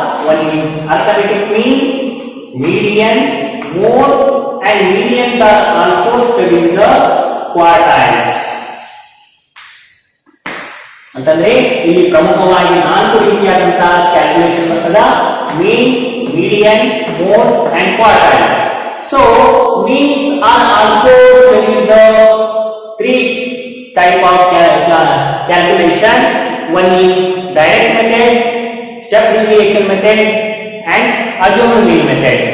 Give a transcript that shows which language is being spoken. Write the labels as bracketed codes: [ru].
[en] One is arithmetic mean, median, mode and medians are also studied in the quartiles. [kn] ಅಂತಂದ್ರೆ ಇಲ್ಲಿ ಪ್ರಮುಖವಾಗಿ 4 ರೀತಿಯಾದಂತಹ calculation ಬರ್ತದ: ಮೀನ್, median, mode and quartile. [en] So means are also studied the 3 type of calculation. One is direct method, step deviation method and assumed mean method.